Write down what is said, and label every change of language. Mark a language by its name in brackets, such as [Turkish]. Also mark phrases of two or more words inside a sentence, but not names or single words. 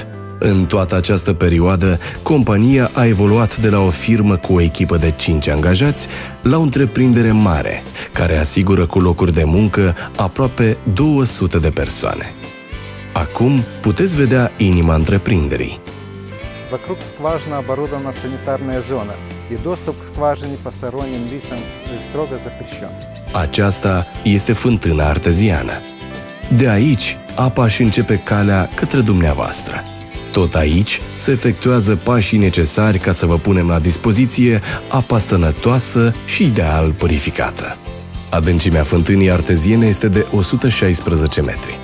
[Romanian] În toată această perioadă, compania a evoluat de la o firmă cu o echipă de 5 angajați la o întreprindere mare, care asigură cu locuri de muncă aproape 200 de persoane. Acum puteți vedea inima întreprinderii. [Russian] Вокруг скважины оборудована санитарная зона, и доступ к скважине посторонним лицам строго запрещен. [Romanian] Aceasta este fântâna arteziană. De aici, apa își începe calea către dumneavoastră. Tot aici se efectuează pașii necesari ca să vă punem la dispoziție apa sănătoasă și ideal purificată. Adâncimea fântânii arteziene este de 116 metri.